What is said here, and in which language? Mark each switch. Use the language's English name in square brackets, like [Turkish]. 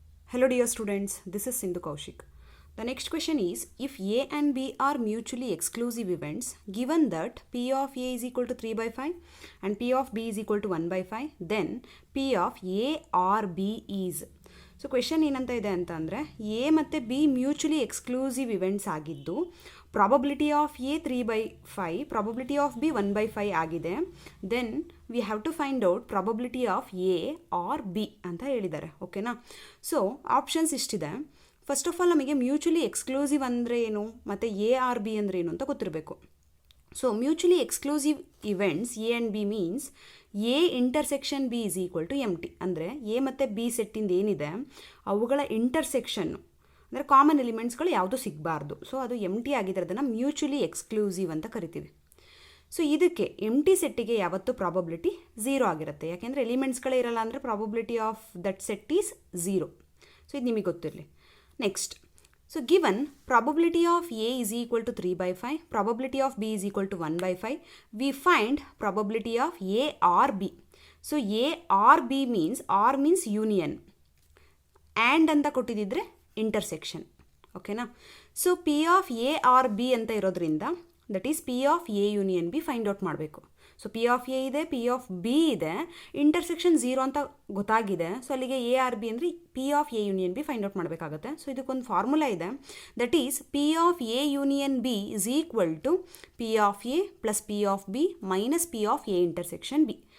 [English] Hello dear students, this is Sindhu Kaushik. The next question is, if A and B are mutually exclusive events, given that P of A is equal to 3 by 5 and P of B is equal to 1 by 5, then P of A or B is. [Kannada] So question ಏನಂತ ಇದೆ ಅಂತ ಅಂದರೆ A ಮತ್ತು B mutually exclusive events ಆಗಿದ್ದು probability of A 3/5 probability of B 1/5 ಆಗಿದೆ. [English] then we have to find out probability of A or B [Kannada] ಅಂತ ಹೇಳಿದ್ದಾರೆ. ಓಕೆನಾ? So options ಇಷ್ಟಿದೆ. First of all ನಮಗೆ ಮ್ಯೂಚುಲಿ ಎಕ್ಸ್ಕ್ಲೂಸಿವ್ ಅಂದರೆ ಏನು ಮತ್ತು ಎ ಆರ್ ಬಿ ಅಂದರೆ ಏನು ಅಂತ ಗೊತ್ತಿರಬೇಕು. [English] So mutually exclusive events A and B means A intersection B is equal to empty. [Kannada] ಅಂದರೆ ಎ ಮತ್ತು ಬಿ ಸೆಟ್ಟಿಂದ ಏನಿದೆ ಅವುಗಳ ಇಂಟರ್ಸೆಕ್ಷನ್ನು ಅಂದರೆ ಕಾಮನ್ ಎಲಿಮೆಂಟ್ಸ್ಗಳು ಯಾವುದೂ ಸಿಗಬಾರ್ದು. ಸೊ ಅದು ಎಮ್ ಟಿ ಆಗಿದ್ರೆ ಅದನ್ನು ಮ್ಯೂಚುಲಿ ಎಕ್ಸ್ಕ್ಲೂಸಿವ್ ಅಂತ ಕರಿತೀವಿ. ಸೊ ಇದಕ್ಕೆ ಎಮ್ ಟಿ ಸೆಟ್ಟಿಗೆ ಯಾವತ್ತೂ ಪ್ರಾಬಬಿಲಿಟಿ 0 ಆಗಿರುತ್ತೆ. ಯಾಕೆಂದರೆ ಎಲಿಮೆಂಟ್ಸ್ಗಳೇ ಇರಲ್ಲ ಅಂದರೆ [English] Probability of that set is 0. [Kannada] So ಇದು ನಿಮಗೆ ಗೊತ್ತಿರಲಿ. [English] Next, so given probability of A is equal to 3 by 5, probability of B is equal to 1 by 5, we find probability of A or B. So A or B means, or means union, and [Kannada] ಅಂತ ಕೊಟ್ಟಿದ್ದಿದ್ರೆ [English] intersection. [Kannada] ಓಕೆನಾ? [English] so P of A or B [Kannada] ಅಂತ ಇರೋದ್ರಿಂದ [English] that is P of A union B find out [Kannada] ಮಾಡಬೇಕು. So P of A ಇದೆ, P of B ಇದೆ, intersection 0 ಅಂತ ಗೊತ್ತಾಗಿದೆ. So ಅಲ್ಲಿಗೆ ಎ ಆರ್ ಬಿ ಅಂದರೆ P of A union B find out ಮಾಡಬೇಕಾಗುತ್ತೆ. [English] so [Kannada] ಇದಕ್ಕೊಂದು ಫಾರ್ಮುಲಾ ಇದೆ. [English] That is P of A union B is equal to P of A plus P of B minus P of A intersection B.